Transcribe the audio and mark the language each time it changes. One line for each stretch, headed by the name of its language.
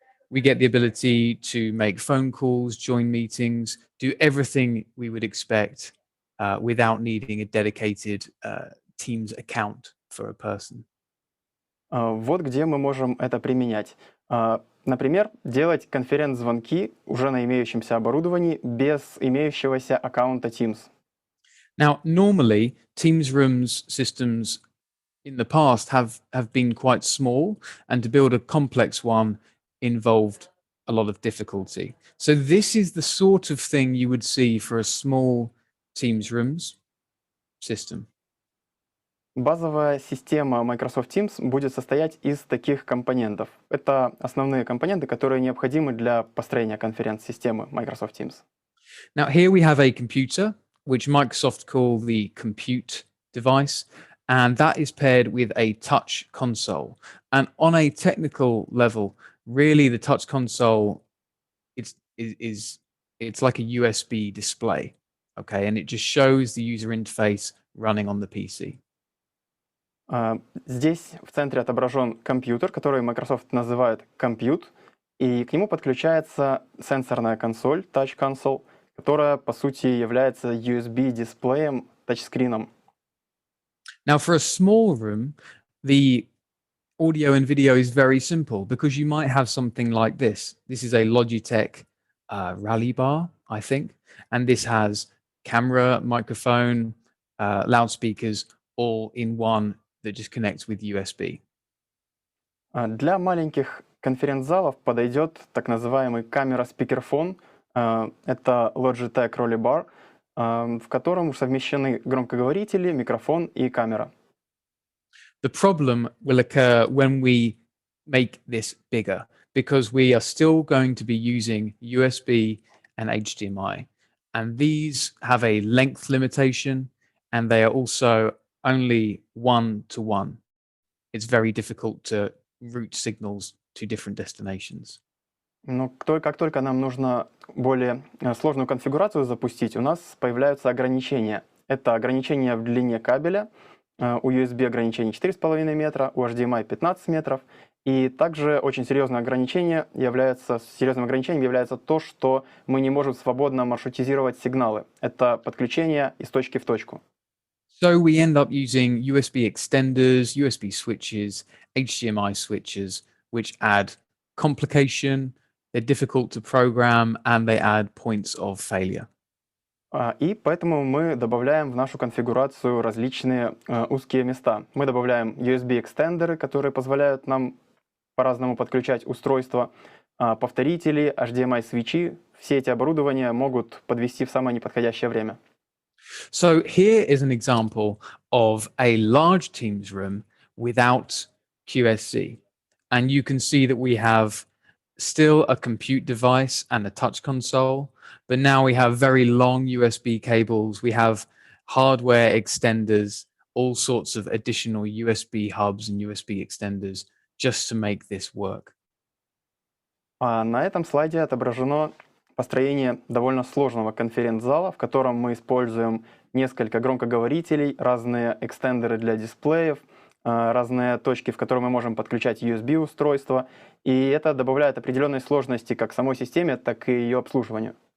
English: We get the ability to make phone calls, join meetings, do everything we would expect without needing a dedicated Teams account for a person.
Russian: Вот где мы можем это применять. Например, делать конференц-звонки уже на имеющемся оборудовании без имеющегося аккаунта Teams.
English: Now, normally, Teams rooms systems in the past have been quite small, and to build a complex one involved a lot of difficulty. So this is the sort of thing you would see for a small Teams rooms system.
Russian: Базовая система Microsoft Teams будет состоять из таких компонентов. Это основные компоненты, которые необходимы для построения конференц-системы Microsoft Teams.
English: Now, here we have a computer, which Microsoft call the compute device, and that is paired with a touch console. And on a technical level, really the touch console, it's like a USB display, okay? And it just shows the user interface running on the PC.
Russian: Здесь в центре отображен компьютер, который Microsoft называет Compute, и к нему подключается сенсорная консоль, Touch Console, которая, по сути, является USB-дисплеем, тачскрином.
English: Now, for a small room, the audio and video is very simple because you might have something like this. This is a Logitech Rally Bar, I think, and this has camera, microphone, loudspeakers, all in one that just connects with USB.
Russian: Для маленьких конференц-залов подойдет так называемый камера-спикерфон. Это Logitech Rally Bar, в котором совмещены громкоговорители, микрофон и камера.
English: The problem will occur when we make this bigger because we are still going to be using USB and HDMI. And these have a length limitation, and they are also only 1-to-1. It's very difficult to route signals to different destinations.
Russian: Но как только нам нужно более сложную конфигурацию запустить, у нас появляются ограничения. Это ограничения в длине кабеля, у USB ограничение 4,5 метра, у HDMI 15 метров. И также очень серьезным ограничением является то, что мы не можем свободно маршрутизировать сигналы. Это подключение из точки в точку.
English: So we end up using USB extenders, USB switches, HDMI switches, which add complication, they're difficult to program, and they add points of failure.
Russian: И поэтому мы добавляем в нашу конфигурацию различные узкие места. Мы добавляем USB-экстендеры, которые позволяют нам по-разному подключать устройства, повторители, HDMI-свитчи. Все эти оборудования могут подвести в самое неподходящее время.
English: So here is an example of a large Teams room without Q-SYS. And you can see that we have still a compute device and a touch console, but now we have very long USB cables. We have hardware extenders, all sorts of additional USB hubs and USB extenders just to make this work.
Russian: На этом слайде отображено построение довольно сложного конференц-зала, в котором мы используем несколько громкоговорителей, разные экстендеры для дисплеев, разные точки, в которые мы можем подключать USB-устройства, и это добавляет определенной сложности как самой системе, так и ее обслуживанию.